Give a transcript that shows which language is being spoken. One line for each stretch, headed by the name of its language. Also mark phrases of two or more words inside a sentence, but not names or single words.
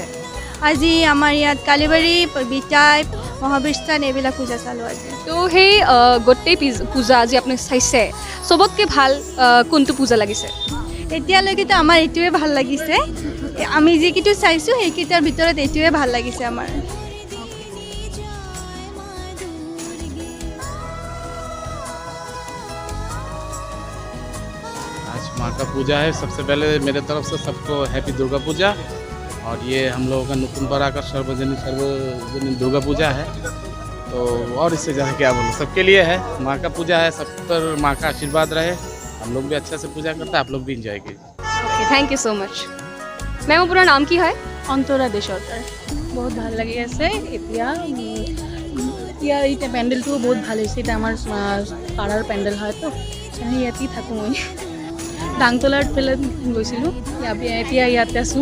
Assamese: আজি আমাৰ ইয়াত কালিবাৰী, বিটাই, মহাবিস্থান এইবিলাক পূজা চালোঁ আজি। তো সেই গোটেই পূজা আজি আপুনি চাইছে, চবতকৈ ভাল কোনটো পূজা লাগিছে? এতিয়ালৈকেতো আমাৰ এইটোৱে ভাল লাগিছে। আমি যিকেইটো চাইছোঁ সেইকেইটাৰ ভিতৰত এইটোৱে ভাল লাগিছে আমাৰ।
Hindi: आज माँ का पूजा है। सबसे पहले मेरे तरफ से सबको हैप्पी दुर्गा पूजा। और ये हम लोगों का नुकुनपारा का सर्वजनिक दुर्गा पूजा है, तो और इससे ज़्यादा क्या बोलूँ, सबके लिए है। माँ का पूजा है, सब पर माँ का आशीर्वाद रहे। हम लोग भी अच्छे से पूजा करते हैं, आप लोग भी इंजॉय कीजिए।
English: okay, thank you so much.
Assamese: মেম আপোনাৰ নাম কি হয়? অন্তৰা দেশৰকাৰ। বহুত ভাল লাগি আছে এতিয়া। এতিয়া পেণ্ডেলটো বহুত ভাল হৈছে। এতিয়া আমাৰ পাড়াৰ পেণ্ডেল হয়তো, ইয়াতেই থাকোঁ মই। ডাংতলাৰ ফালে গৈছিলোঁ, এতিয়া ইয়াতে আছোঁ।